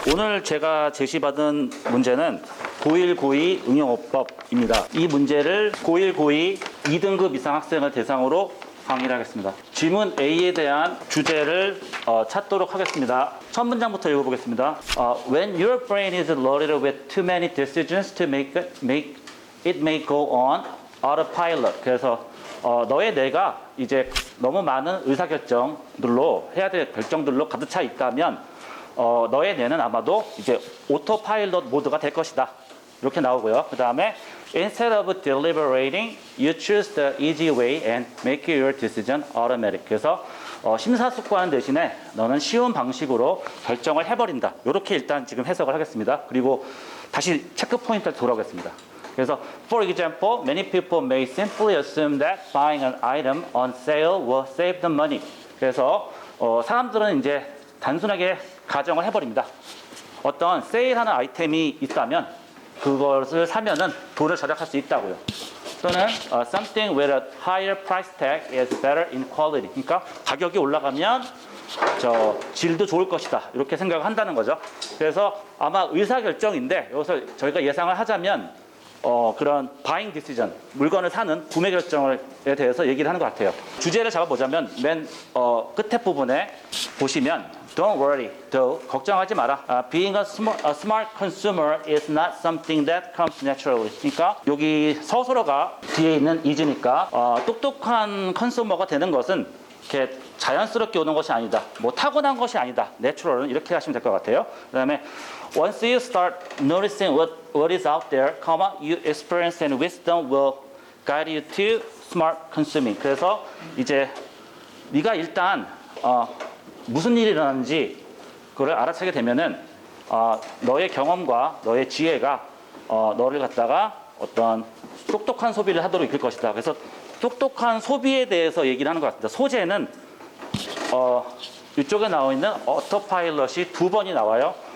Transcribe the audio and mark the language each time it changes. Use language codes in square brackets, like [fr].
[ko] 오늘 제가 제시받은 문제는 고1, 고2 응용어법입니다. 이 문제를 고1, 고2 2등급 이상 학생을 대상으로 강의를 하겠습니다. 질문 A에 대한 주제를 찾도록 하겠습니다. 첫 문장부터 읽어보겠습니다. [en] When your brain is loaded with too many decisions to make it may go on autopilot. [ko] 그래서 너의 뇌가 이제 너무 많은 의사결정들로 해야 될 결정들로 가득 차 있다면 너의 뇌는 아마도 이제 오토파일럿 모드가 될 것이다. 이렇게 나오고요. 그 다음에 [en] Instead of deliberating, you choose the easy way and make your decision automatic. [ko] 그래서 심사숙고하는 대신에 너는 쉬운 방식으로 결정을 해버린다. 이렇게 일단 지금 해석을 하겠습니다. 그리고 다시 체크 포인트를 돌아오겠습니다. 그래서 [en] For example, many people may simply assume that buying an item on sale will save them money. [ko] 그래서 사람들은 이제 단순하게 가정을 해버립니다. 어떤 세일하는 아이템이 있다면 그것을 사면은 돈을 절약할 수 있다고요. 또는 [en] something with a higher price tag is better in quality. [ko] 그러니까 가격이 올라가면 질도 좋을 것이다. 이렇게 생각을 한다는 거죠. 그래서 아마 의사결정인데 여기서 저희가 예상을 하자면 그런 buying decision, 물건을 사는 구매 결정에 대해서 얘기를 하는 것 같아요. 주제를 잡아보자면 맨 끝에 부분에 보시면 [en] Don't worry, though. [ko] 걱정하지 마라. [en] Being a smart consumer is not something that comes naturally. [ko] 그러니까 여기 서술어가 뒤에 있는 is니까 똑똑한 컨슈머가 되는 것은 이렇게 자연스럽게 오는 것이 아니다. 뭐 타고난 것이 아니다. Natural은 이렇게 하시면 될 것 같아요. 그다음에 [en] Once you start noticing what is out there, you experience and wisdom will guide you to smart consuming. [ko] 그래서 이제 네가 일단 무슨 일이 일어나는지 그걸 알아차게 되면은 너의 경험과 너의 지혜가 너를 갖다가 어떤 똑똑한 소비를 하도록 이끌 것이다. 그래서 똑똑한 소비에 대해서 얘기를 하는 것 같습니다. 소재는 이쪽에 나와 있는 오토파일럿이 2번이 나와요.